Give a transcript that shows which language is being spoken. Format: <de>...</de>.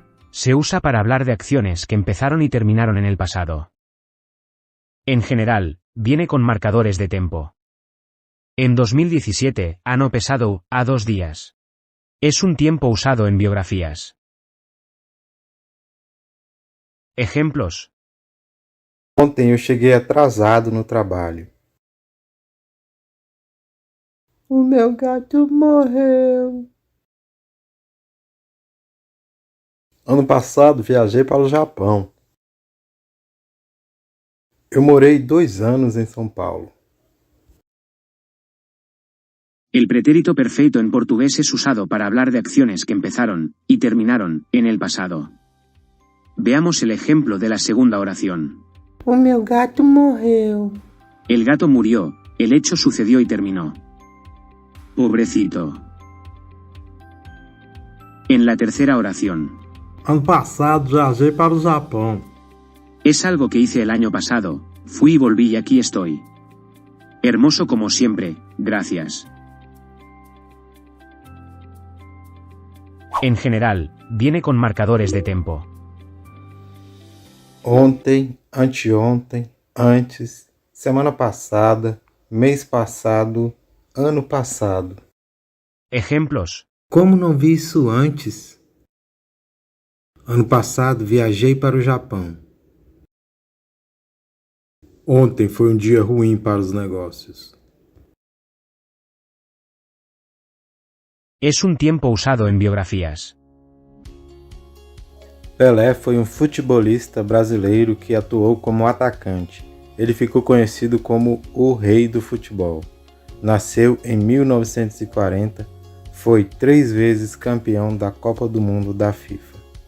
<es>Se usa para hablar de acciones que empezaron y terminaron en el pasado. En general, viene con marcadores de tiempo. En 2017,</es> <pt>ano passado, há 2 días.</pt> <es>Es un tiempo usado en biografías. Ejemplos.</es> <pt>Ontem eu cheguei atrasado no trabalho. O meu gato morreu. Ano passado viajei para o Japão. Eu morei 2 anos em São Paulo.</pt> <es>El pretérito perfeito en portugués es usado para hablar de acciones que empezaron y terminaron en el pasado. Veamos el ejemplo de la segunda oración.</es> <pt>O meu gato morreu.</pt> <es>El gato murió, el hecho sucedió y terminó. Pobrecito. En la tercera oración.</es> <pt>Ano passado viajei para o Japão.</pt> <es>Es algo que hice el año pasado, fui y volví y aquí estoy. Hermoso como siempre, gracias. En general, viene con marcadores de tiempo.</es> <pt>Ontem, anteontem, antes, semana passada, mês passado, ano passado.</pt> <es>Ejemplos.</es> <pt>Como não vi isso antes? Ano passado viajei para o Japão. Ontem foi um dia ruim para os negócios.</pt> <es>Es un tiempo usado en biografías.</es> <pt>Pelé foi um futebolista brasileiro que atuou como atacante. Ele ficou conhecido como o Rei do Futebol. Nasceu em 1940, foi 3 vezes campeão da Copa do Mundo da FIFA.</pt>